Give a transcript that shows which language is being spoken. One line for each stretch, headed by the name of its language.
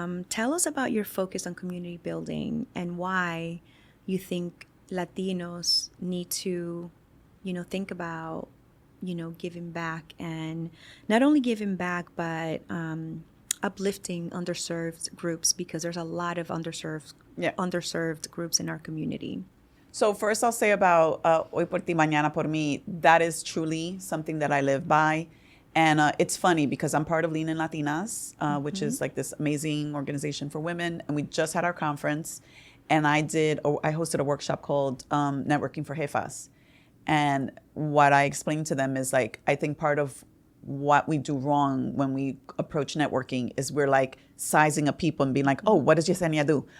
English: Tell us about your focus on community building and why you think Latinos need to, think about, giving back and not only giving back, but uplifting underserved groups because there's a lot of underserved groups in our community. So first I'll say about
Spanish: Hoy por ti, mañana por mí.
English: That is truly something that I live by. And it's funny because I'm part of Lean in Latinas, which is like this amazing organization for women. And we just had our conference. And I hosted a workshop called Networking for Jefas. And what I explained to them is like, I think part of what we do wrong when we approach networking is we're like sizing up people and being like, oh, what does Yesenia do?